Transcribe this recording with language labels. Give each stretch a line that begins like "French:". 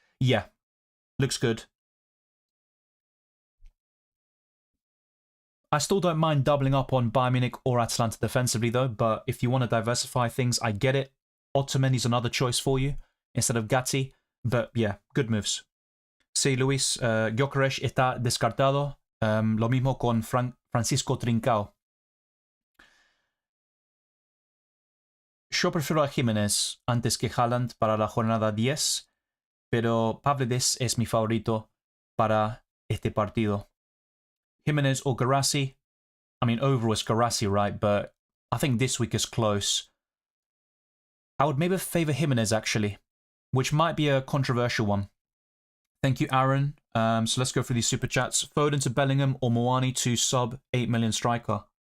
English: Yeah, looks good. I still don't mind doubling up on Bayern Munich or Atalanta defensively, though, but if you want to diversify things, I get it. Otamendi's another choice for you instead of Gatti, but yeah, good moves.
Spanish: Sí, Luis, Gyökeres está descartado. Lo mismo con Francisco Trincao. Yo prefiero a Jiménez antes que Haaland para la jornada 10, pero Pavlidis es mi favorito para este partido.
English: Jimenez or Garassi? I mean, overall it's Garassi, right? But I think this week is close. I would maybe favour Jimenez, actually, which might be a controversial one. Thank you, Aaron. So let's go through these super chats. Foden to Bellingham or Moani to sub 8 million striker?